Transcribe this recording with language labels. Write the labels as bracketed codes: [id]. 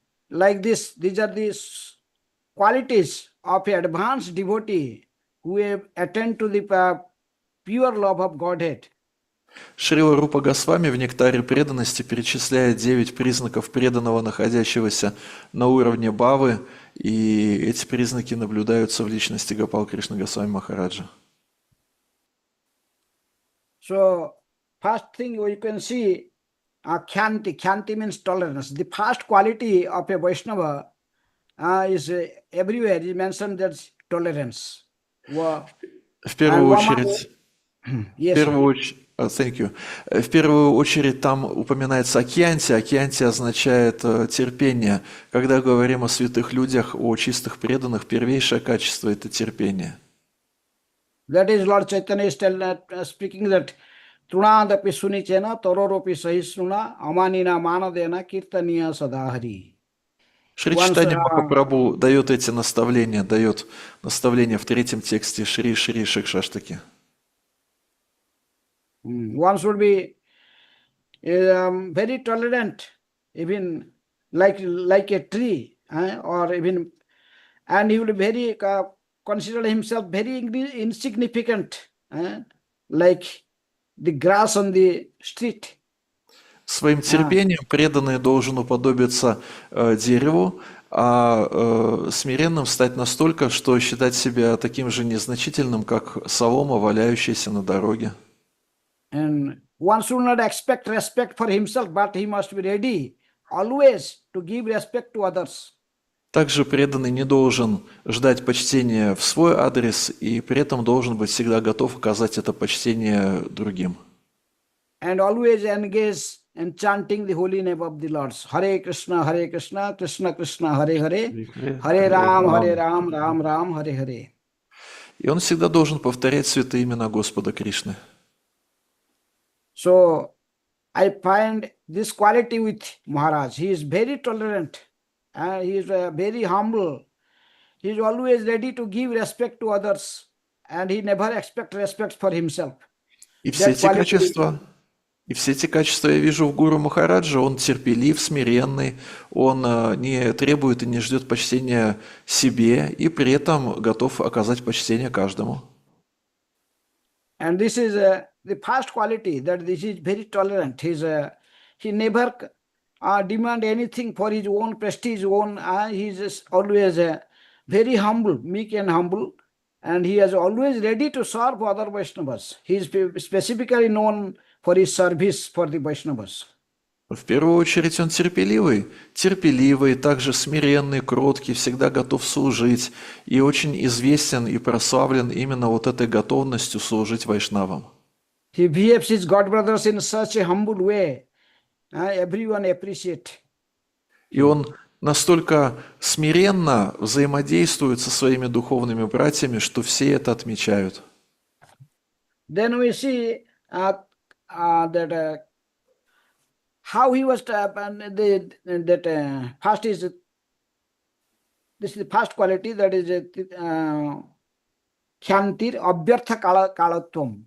[en] Like this, these are the qualities of an advanced devotee who have attained to the pure love of Godhead. [ru] Шрила Рупа Госвами в «Нектаре преданности» перечисляет 9 признаков преданного, находящегося на уровне бхавы, и эти признаки наблюдаются в личности Гопал Кришны Госвами Махараджа. [en] So, first thing we can see, Kyanti. Kyanti means tolerance. The first quality of a Vaishnava is everywhere is mentioned that tolerance. [ru] В первую очередь... [en] Thank you. [ru] В первую очередь там упоминается окьянти. Окьянти означает терпение. Когда говорим о святых людях, о чистых преданных, первейшее качество – это терпение. [en] That is Lord Chaitanya is speaking that [sa] Trunadapi sunichena tororopi sahisnuna amanina manadena kirtaniya sadahari. [ru] Шри Чайтанья Махапрабху дает эти наставления, дает наставления в 3-м тексте Шри Шикшаштаки. [en] One should be very tolerant, even like a tree, or even, and he will very consider himself very insignificant, like the grass on the street. Своим терпением преданный должен уподобиться дереву, а смиренным стать настолько, что считать себя таким же незначительным, как солома, валяющаяся на дороге. And one should not expect respect for himself, but he must be ready always to give respect to others. Также преданный не должен ждать почтения в свой адрес и при этом должен быть всегда готов оказать это почтение другим. And always engage in chanting the holy name of the Lord. Hare Krishna, Krishna Krishna, Hare Hare, Hare Ram, Ram Ram, Hare Hare. [ru] И он всегда должен повторять святые имена Господа Кришны. [en] So, I find this quality with Maharaj. He is very tolerant and he is very humble. He is always ready to give respect to others and he never expects respect for himself. [ru] И все эти качества я вижу в гуру Махараджа. Он терпелив, смиренный, он не требует и не ждет почтения себе и при этом готов оказать почтение каждому. [en] And this is the first quality, that this is very tolerant. He never demand anything for his own prestige, he is always very humble, meek and humble, and he is always ready to serve other Vaishnavas. He is specifically known for his service for the Vaishnavas. [ru] В первую очередь он терпеливый, также смиренный, кроткий, всегда готов служить и очень известен и прославлен именно вот этой готовностью служить вайшнавам. [en] He behaves his God brothers in such a humble way, everyone appreciate. [ru] И он настолько смиренно взаимодействует со своими духовными братьями, что все это отмечают. [en] Then we see that how he was first is This is the first quality, that is Kyantir Abhyartha Kalatvam.